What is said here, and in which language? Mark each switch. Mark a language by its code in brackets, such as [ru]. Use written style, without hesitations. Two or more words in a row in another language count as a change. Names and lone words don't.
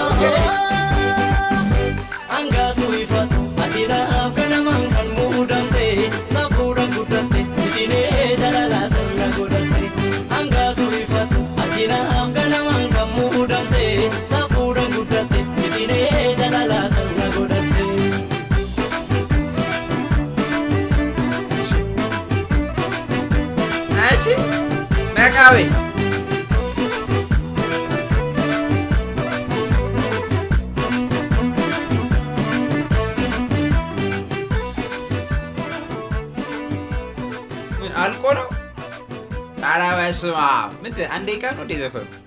[om] hangaatu ifatu ati naaf kanaman kan muudamte safuudhan guddatte itinee jalalaa sirna godhatte hangaatu ifatu ati naaf kanaman kan muudamte safuudhan guddatte itinee jalalaa sirna godhatte [am] ናቺ ነቃቤ ምን አልቆ ነው ኧረ በስመ አብ ምንድን አንድ ደቂቃ ነው እንደ ዘፈኑ